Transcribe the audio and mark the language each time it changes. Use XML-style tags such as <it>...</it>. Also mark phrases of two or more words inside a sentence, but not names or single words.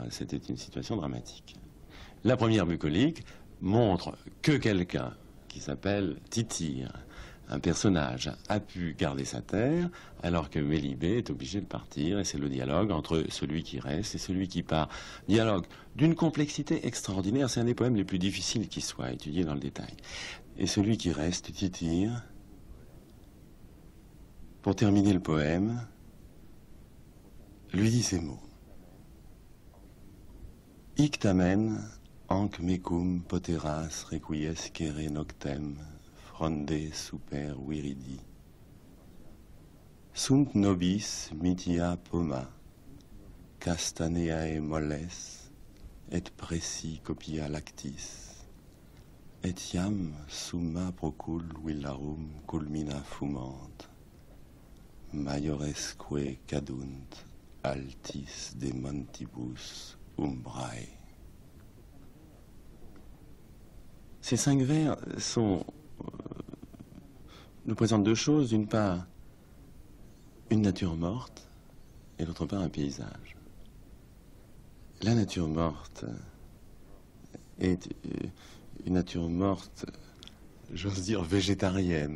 <fr>C'était une situation dramatique. La première bucolique montre que quelqu'un qui s'appelle Tityre, un personnage, a pu garder sa terre alors que Mélibée est obligé de partir, et c'est le dialogue entre celui qui reste et celui qui part. Dialogue d'une complexité extraordinaire, c'est un des poèmes les plus difficiles qui soit étudié dans le détail. Et celui qui reste, Tityre, pour terminer le poème, lui dit ces mots.</fr> <la>Hic tamen, anc mecum poteras requiescere noctem, fronde super viridi. Sunt nobis mitia poma, castaneae molles, et preci copia lactis, et iam summa procul villarum culmina fumant, maioresque cadunt altis de montibus umbrae.</la> <fr>Ces 5 vers nous présentent 2 choses. D'une part, une nature morte, et d'autre part, un paysage. La nature morte est une nature morte, j'ose dire, végétarienne.</fr>